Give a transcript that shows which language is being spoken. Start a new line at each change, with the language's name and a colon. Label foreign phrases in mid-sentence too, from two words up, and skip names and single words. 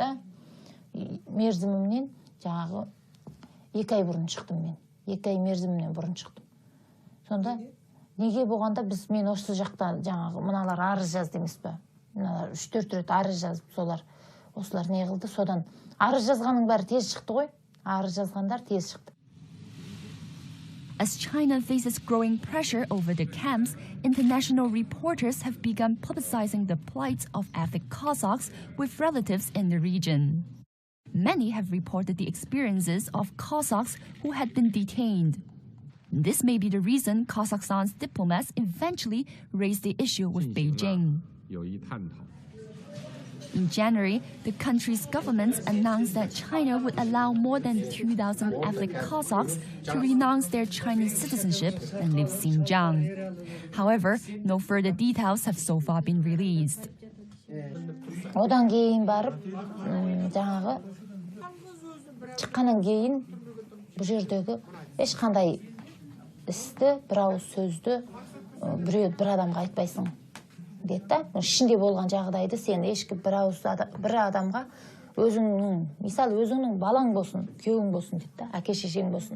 Kazakh: Мерзімімнен жаңағы 2 ай бұрын шықтым мен. 2 ай мерзімімнен бұрын шықтым. Сонда неге болғанда мен осы жақта жаңағы мыналар арыз жазды емес пе? Мыналар 3-4 рет арыз жазып, осылар не қылды? Содан арыз жазғаның бәрі тез шықты ғой. Арыз жазғандар тез шықты.
English: As China faces growing pressure over the camps, international reporters have begun publicizing the plight of ethnic Kazakhs with relatives in the region. Many have reported the experiences of Kazakhs who had been detained. This may be the reason Kazakhstan's diplomats eventually raised the issue with Beijing. In January, the country's government announced that China would allow more than 2,000 ethnic Kazakhs to renounce their Chinese citizenship and leave Xinjiang. However, no further details have so far been released.
Kazakh: Одан кейін барып, жаңағы шыққаннан кейін бұл жердегі ешқандай істі, бір ауыз сөзді бір адамға айтпайсың деді да. Ішінде болған жағдайды сен ешкім бір адамға өзіңнің, мысалы өзіңнің балаң болсын, күйеуің болсын деді да, әке шешең болсын.